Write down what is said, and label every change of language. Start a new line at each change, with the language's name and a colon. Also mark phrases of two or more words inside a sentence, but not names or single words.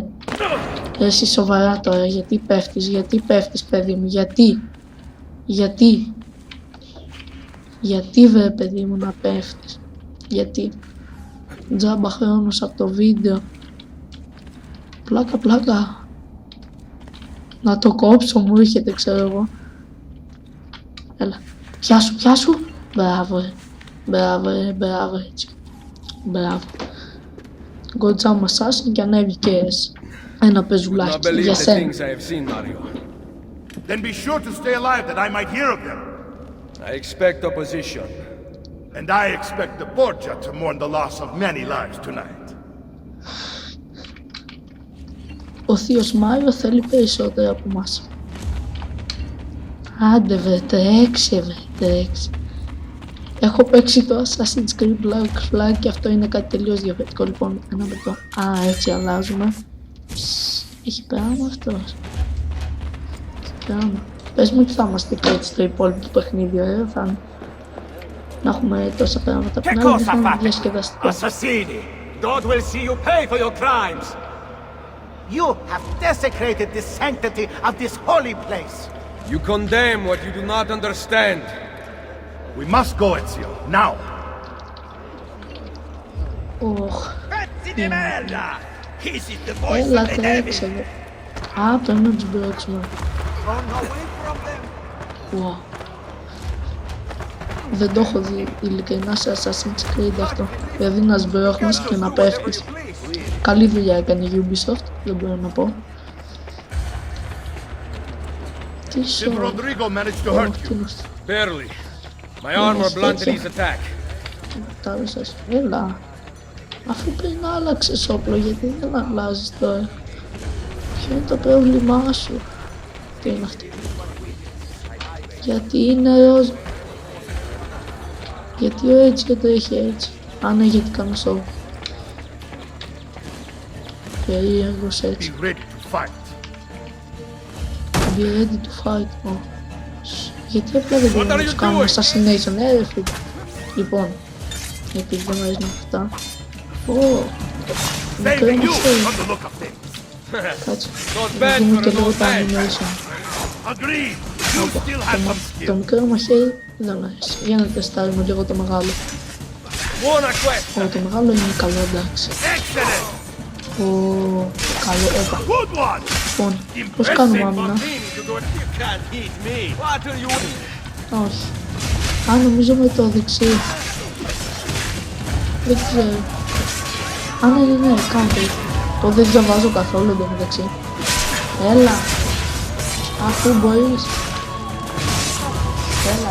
Greek: Εσύ σοβαρά τώρα, γιατί πέφτεις παιδί μου, γιατί βρε παιδί μου να πέφτεις, γιατί τζάμπα χρόνος από το βίντεο, πλάκα, να το κόψω μου έρχεται ξέρω εγώ. Έλα, πιάσου, μπράβο έτσι, μπράβο. Γκοτζάμα Assassin και ανέβηκες ένα πεζουλάκι για σένα.
English: Then be sure to stay alive that I might hear of them. I expect opposition. And I expect the Borgia to mourn the loss of many lives tonight.
Greek: Ο θείος Μάριο θέλει περισσότερο από μας. Άντε βρε, τρέξε. Έχω παίξει το Assassin's Creed Black Flag και αυτό είναι κάτι τελείως διαφορετικό. Λοιπόν, ένα λεπτό. Α, έτσι αλλάζουμε. Έχει πράγμα αυτός. Πες μου τι θα είμαστε και έτσι στο υπόλοιπο παιχνίδι, ωραίο θα είναι. Να έχουμε τόσα πράγματα που να είναι διασκεδαστικό.
English: Assassini! God will see you pay for your crimes! You have desecrated the sanctity of this holy place! You condemn what you do not understand. We must go, Ezio, now!
Greek: Ωχ.
English: This is the voice
Greek: Έλα,
English: of the devil!
Greek: τρέξε. Α, πρέπει να τους μπλέξουμε.
English: Run away from them!
Greek: Wow. Δεν το έχω δει ειλικρινά σε Assassin's Creed αυτό. Δηλαδή να σμπρώχνεις και να πέφτεις. Καλή δουλειά έκανε η Ubisoft, δεν μπορώ να πω. Τι
English: Did
Greek: σώμα.
English: Rodrigo manage to hurt you? Barely. My armor blunted his attack.
Greek: Τάρωσες. Έλα. Αφού πριν άλλαξες όπλο, γιατί δεν αλλάζεις τώρα? Ποιο είναι το πρόβλημά σου? Τι είναι αυτό? Γιατί είναι ροζ. Γιατί ο έτσι και το έχει έτσι? Α, ναι, γιατί κάνω σώμα. Περίεργος έτσι.
English: Be ready to fight. Be ready to fight.
Greek: Γιατί απλά δεν μπορούμε να τους κάνουμε assassination, ρε φίλε. Λοιπόν, επειδή δεν μου αρέσουν αυτά.
English: Saving you from the look of things.
Greek: Κάτσε, να δούμε και λίγο τα animation.
English: Agreed. You still have some skill.
Greek: Το μικρό μαχαίρι δεν μου αρέσει. Για να τεστάρουμε λίγο το μεγάλο. Το μεγάλο είναι καλό, εντάξει.
English: Excellent.
Greek: Καλό, όπα.
English: Good one.
Greek: Λοιπόν, πώς κάνουμε άμυνα?
English: You can't hit me. What are you?
Greek: Όχι. Α, νομίζω με το δεξί. Δεν ξέρω. Α, ναι, κάτι. Το δεν διαβάζω καθόλου το μεταξύ. Έλα. Αφού μπορείς. Έλα.